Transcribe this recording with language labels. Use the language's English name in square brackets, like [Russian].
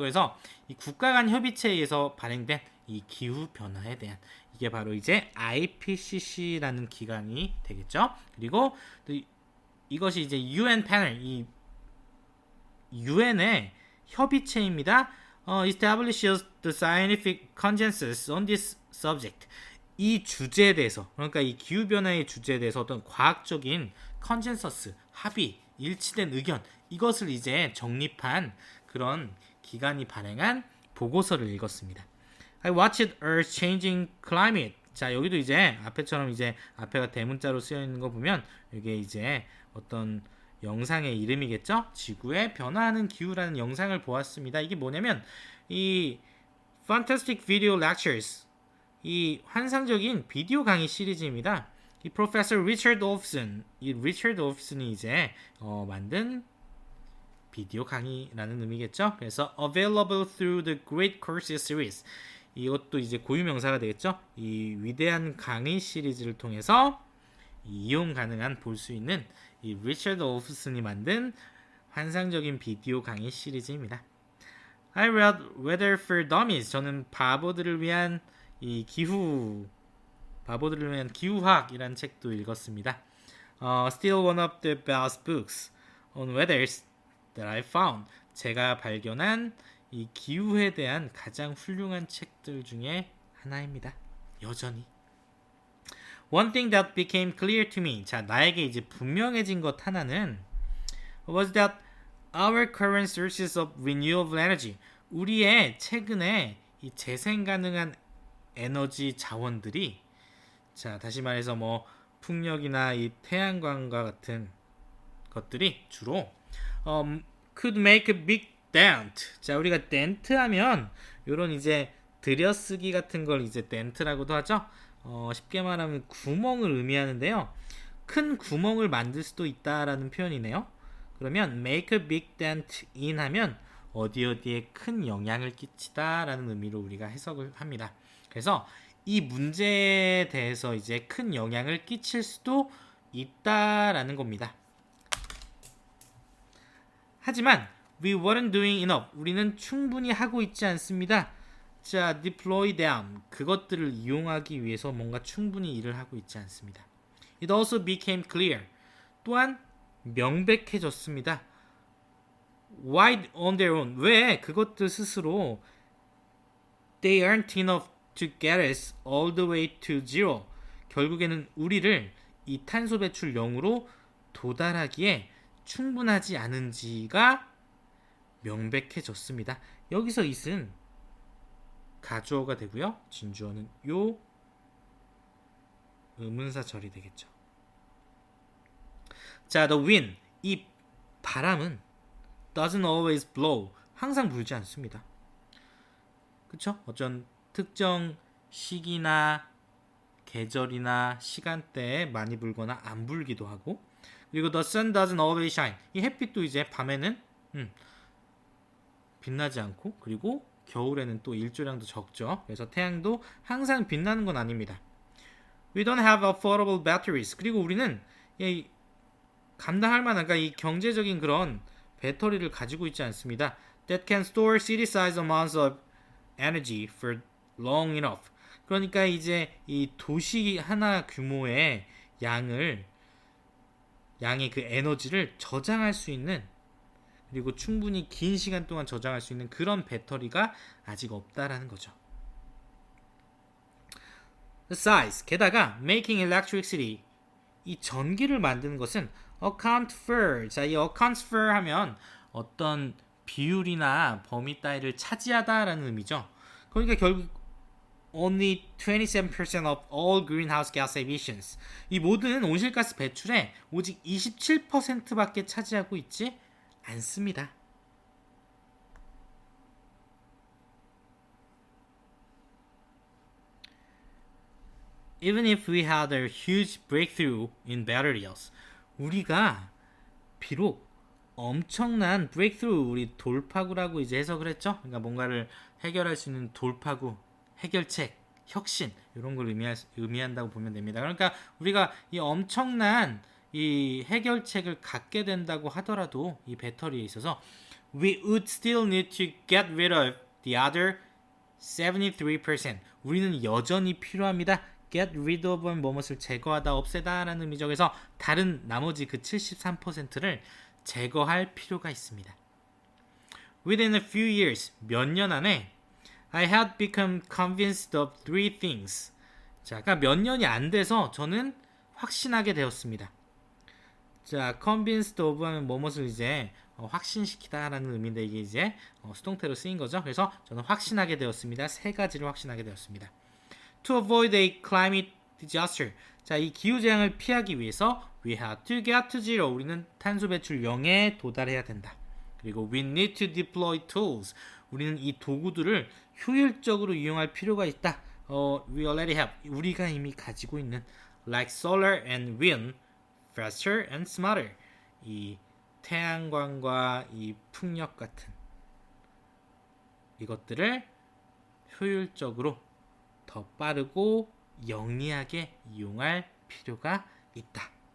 [Korean] 그래서 이 국가 간 협의체에 의해서 발행된 이 기후 변화에 대한 이게 바로 이제 IPCC라는 기관이 되겠죠. 그리고 이것이 이제 UN 패널, 이 UN의 협의체입니다. [English] establishes the scientific consensus on this subject. [Korean] 이 주제에 대해서, 그러니까 이 기후 변화의 주제에 대해서 어떤 과학적인 컨센서스, 합의, 일치된 의견, 이것을 이제 정립한 그런 기관이 발행한 보고서를 읽었습니다. [English] I watched Earth's changing climate. [Korean] 자, 여기도 이제 앞에처럼 이제 앞에가 대문자로 쓰여 있는 거 보면 이게 이제 어떤 영상의 이름이겠죠? 지구의 변화하는 기후라는 영상을 보았습니다. 이게 뭐냐면 이 Fantastic Video Lectures, 이 환상적인 비디오 강의 시리즈입니다. 이 프로페서 리처드 올프슨, 이 리처드 올프슨이 이제 만든 비디오 강의라는 의미겠죠. 그래서 [English] available through the Great Courses Series. [Korean] 이것도 이제 고유명사가 되겠죠. 이 위대한 강의 시리즈를 통해서 이용 가능한 볼 수 있는 이 리처드 올프슨이 만든 환상적인 비디오 강의 시리즈입니다. [English] I read Weather for Dummies. [Korean] 저는 바보들을 위한 이 바보들을 위한 기후학이라는 책도 읽었습니다. [English] Still one of the best books on weathers that I found. [Korean] 제가 발견한 이 기후에 대한 가장 훌륭한 책들 중에 하나입니다. 여전히. [English] One thing that became clear to me. [Korean] 자, 나에게 이제 분명해진 것 하나는 [English] was that our current sources of renewable energy. [Korean] 우리의 최근에 이 재생 가능한 에너지 자원들이, 자, 다시 말해서 뭐 풍력이나 이 태양광과 같은 것들이 주로 [English] could make a big dent. [Korean] 자, 우리가 dent 하면 요런 이제 들여쓰기 같은 걸 이제 dent라고도 하죠. 쉽게 말하면 구멍을 의미하는데요. 큰 구멍을 만들 수도 있다라는 표현이네요. 그러면 make a big dent in 하면 어디에 큰 영향을 끼치다라는 의미로 우리가 해석을 합니다. 그래서 이 문제에 대해서 이제 큰 영향을 끼칠 수도 있다라는 겁니다. 하지만 [English] we weren't doing enough. [Korean] 우리는 충분히 하고 있지 않습니다. [English] 자, deploy them. [Korean] 그것들을 이용하기 위해서 뭔가 충분히 일을 하고 있지 않습니다. [English] It also became clear. [Korean] 또한 명백해졌습니다. [English] Why on their own? [Korean] 왜 그것들 스스로 [English] they aren't enough to get us all the way to zero. [Korean] 결국에는 우리를 이 탄소 배출 0으로 도달하기에 충분하지 않은지가 명백해졌습니다. 여기서 it은 가주어가 되고요. 진주어는 요 의문사 절이 되겠죠. [English] 자, the wind. [Korean] 이 바람은 [English] doesn't always blow. [Korean] 항상 불지 않습니다. 그쵸? 어쩐 특정 시기나 계절이나 시간대에 많이 불거나 안 불기도 하고, 그리고 [English] the sun doesn't always shine. [Korean] 이 햇빛도 이제 밤에는 빛나지 않고, 그리고 겨울에는 또 일조량도 적죠. 그래서 태양도 항상 빛나는 건 아닙니다. [English] We don't have affordable batteries. [Korean] 그리고 우리는 감당할 만한, 그러니까 이 경제적인 그런 배터리를 가지고 있지 않습니다. [English] That can store city-sized amounts of energy for long enough. [Korean] 그러니까 이제 이 도시 하나 규모의 양의 그 에너지를 저장할 수 있는, 그리고 충분히 긴 시간 동안 저장할 수 있는 그런 배터리가 아직 없다라는 거죠. [English] The size. [Korean] 게다가 [English] making electricity. [Korean] 이 전기를 만드는 것은 account for. 자, 이 account for 하면 어떤 비율이나 범위 따위를 차지하다라는 의미죠. 그러니까 결국 [English] only 27% of all greenhouse gas emissions. [Korean] 이 모든 온실가스 배출의 오직 27%밖에 차지하고 있지 않습니다. [English] Even if we had a huge breakthrough in batteries, [Korean] 우리가 비록 엄청난 breakthrough, 우리 돌파구라고 이제 해석을 했죠. 그러니까 뭔가를 해결할 수 있는 돌파구, 해결책, 혁신, 이런 걸 의미한다고 보면 됩니다. 그러니까 우리가 이 엄청난 이 해결책을 갖게 된다고 하더라도 이 배터리에 있어서 [English] we would still need to get rid of the other 73%. [Korean] 우리는 여전히 필요합니다. get rid of은 무엇을 제거하다, 없애다 라는 의미죠. 그래서 다른 나머지 그 73%를 제거할 필요가 있습니다. [English] Within a few years, [Korean] 몇 년 안에 [English] I had become convinced of three things. [Korean] 자, 그러니까 몇 년이 안 돼서 저는 확신하게 되었습니다. 자, convinced of 하면 무엇을 이제 확신시키다라는 의미인데 이게 이제 수동태로 쓰인 거죠. 그래서 저는 확신하게 되었습니다. 세 가지를 확신하게 되었습니다. [English] To avoid a climate disaster. [Korean] 자, 이 기후재앙을 피하기 위해서 [English] we have to get to zero. [Korean] 우리는 탄소 배출 0에 도달해야 된다. 그리고 [English] we need to deploy tools. [Korean] 우리는 이 도구들을 효율적으로 이용할 필요가 있다. [English] We already have. [Korean] 우리가 이미 가지고 있는 [English] like solar and wind, faster and smarter. [Korean] 이 태양광과 이 풍력 같은 이것들을 효율적으로 더 빠르고 영리하게 이용할 필요가 있다.